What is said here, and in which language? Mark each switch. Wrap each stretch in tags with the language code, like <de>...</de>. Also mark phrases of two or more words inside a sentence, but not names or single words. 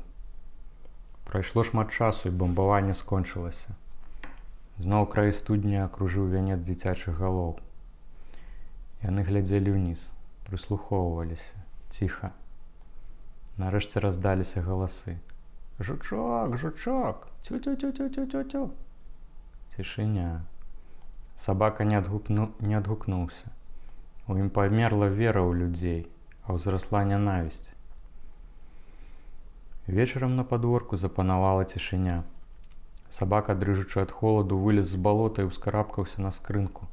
<be>Прайшло шмат часу, і бамбаванне скончылася. Зноў краі студні акружыў вянец дзіцячых галоў. Яны глядзелі ўніз, прыслухоўваліся, ціха. Нарэшце раздаліся галасы. «Жучок, жучок! Тю-тю-тю-тю-тю-тю-тю!» Цішыня. Сабака не адгукнуўся. У ім памерла вера ў людзей, а ўзрасла нянавісць. Вечарам на падворку запанавала цішыня. Сабака, дрыжучы ад холаду, вылез з балота і ўскарабкаўся на скрынку.</be>